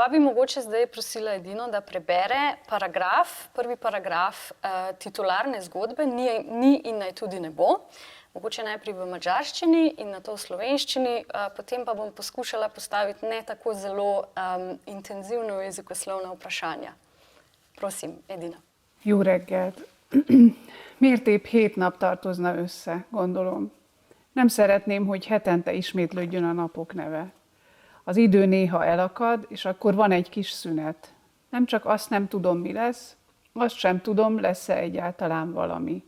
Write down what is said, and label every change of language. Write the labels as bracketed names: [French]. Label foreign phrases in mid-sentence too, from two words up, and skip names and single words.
[Slovenian] Pa bi mogoče zdaj prosila Edino, da prebere prvi paragraf titularne zgodbe, ni in naj tudi ne bo. Mogoče najprej v madžarščini in nato v slovenščini, potem pa bom poskušala postaviti ne tako zelo intenzivno jezikoslovna vprašanja. Prosim, Edina. [Hungarian] Jó reggelt! Miért épp 7 nap tartozna össze, gondolom? Nem szeretném, hogy hetente ismétlődjön a napok neve. Az idő néha elakad, és akkor van egy kis szünet. Nem csak azt nem tudom, mi lesz, azt sem tudom, lesz-e egyáltalán valami.